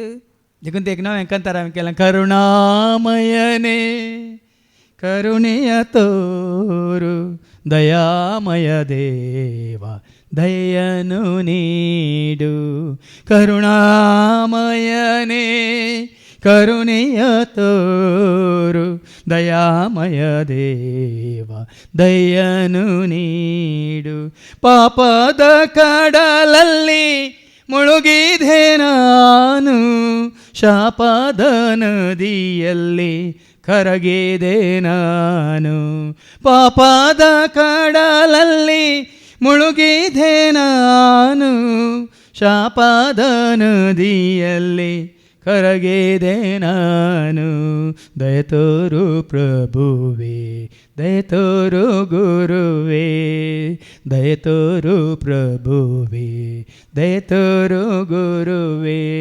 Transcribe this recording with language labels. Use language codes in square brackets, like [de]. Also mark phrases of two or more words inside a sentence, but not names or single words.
[kok] देखून ते एक नवें कंतार हांवें केलां [kn] ಕರುಣಾಮಯನೇ ಕರುಣೆಯ ತೋರು ದಯಾಮಯ ದೇವಾ ದಯನು ನೀಡು ಕರುಣಾಮಯನೇ ಕರುಣೆಯ ತೋರು ದಯಾಮಯ ದೇವಾ ದಯನು ನೀಡು ಪಾಪದ ಕಡಲಲ್ಲಿ ಮುಳುಗಿದೆ ನಾನು ಶಾಪದ ನದಿಯಲ್ಲಿ ಕರಗಿದೆ ನಾನು ಪಾಪದ ಕಡಲಲ್ಲಿ ಮುಳುಗಿದೆ ನಾನು ಶಾಪದ ನದಿಯಲ್ಲಿ ಕರಗಿದೆ ನಾನು ದಯತೋರು ಪ್ರಭುವೇ ದಯತೋರು ಗುರುವೇ ದಯತೋರು ಪ್ರಭುವೇ ದಯತೋರು ಗುರುವೇ